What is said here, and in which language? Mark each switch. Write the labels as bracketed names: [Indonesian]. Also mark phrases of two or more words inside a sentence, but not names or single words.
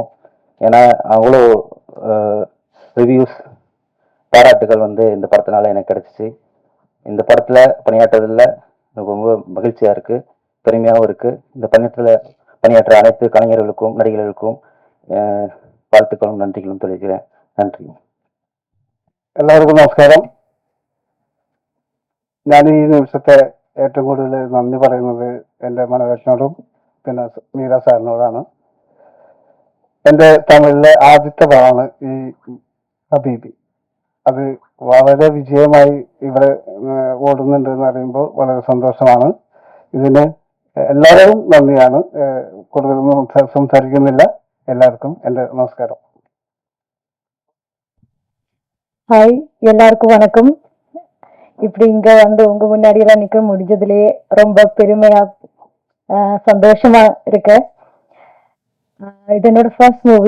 [Tamil] ஏன்னா அவ்வளோ ரிவ்யூஸ் பாராட்டுகள் வந்து இந்த படத்தினால எனக்கு கிடைச்சிச்சு. இந்த படத்துல பணியாற்றுறதுல எனக்கு ரொம்ப மகிழ்ச்சியா இருக்கு, பெருமையாகவும் இருக்கு. இந்த பணியாற்ற அனைத்து கலைஞர்களுக்கும் நடிகர்களுக்கும் வாழ்த்துக்களும் நன்றிகளும் தெரிவிக்கிறேன். நன்றி. [Malayalam] എല്ലാവർക്കും നമസ്കാരം. ഞാൻ ഈ നിമിഷത്തെ ഏറ്റവും കൂടുതൽ നന്ദി പറയുന്നത് എൻ്റെ മനോഹരനോടും പിന്നെ മീര സാറിനോടാണ്. എൻ്റെ തമിഴിലെ ആദ്യത്തെ പടമാണ് ഈ ഹബീബി. അത് വളരെ വിജയമായി ഇവിടെ ഓടുന്നുണ്ട് എന്ന് പറയുമ്പോൾ വളരെ സന്തോഷമാണ്. ഇതിന് എല്ലാവരും നന്ദിയാണ്. കൂടുതലൊന്നും സംസാരിക്കുന്നില്ല. [Tamil] எல்லாருக்கும் എൻ്റെ நமஸ்காரம். ஹாய், எல்லாருக்கும் வணக்கம். இப்படி இங்க வந்து உங்க முன்னாடி எல்லாம் நிக்க முடிஞ்சதுலயே ரொம்ப பெருமையா சந்தோஷமா இருக்கு. இது என்னோட [English] first movie.